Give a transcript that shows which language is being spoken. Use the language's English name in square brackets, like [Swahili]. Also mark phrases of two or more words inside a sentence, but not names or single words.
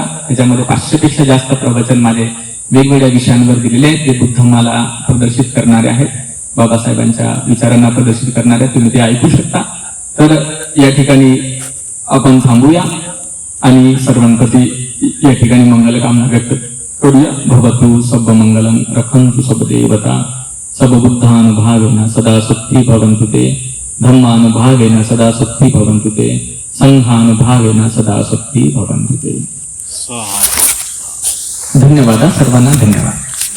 [Marathi] त्याच्यामध्ये 500 पेक्षा जास्त प्रवचन माझे वेगवेगळ्या विषयांवर दिलेले आहेत, ते बुद्धमाला प्रदर्शित करणारे आहेत, बाबासाहेबांच्या विचारांना प्रदर्शित करणारे. तुम्ही ते ऐकू शकता. तर या ठिकाणी आपण थांबूया आणि सर्वांप्रती या ठिकाणी मंगलकामना व्यक्त करूया. [Pali] भवतु सब मंगलम, रखन्तु सब देवता, सब बुद्धानुभावेन सदा सुखी भवन्तु ते, धम्मानुभावेन सदा सुखी भवन्तु ते, संघानुभावेन सदा सुखी भवन्ति ते. [Marathi] धन्यवाद सर्वांना, धन्यवाद.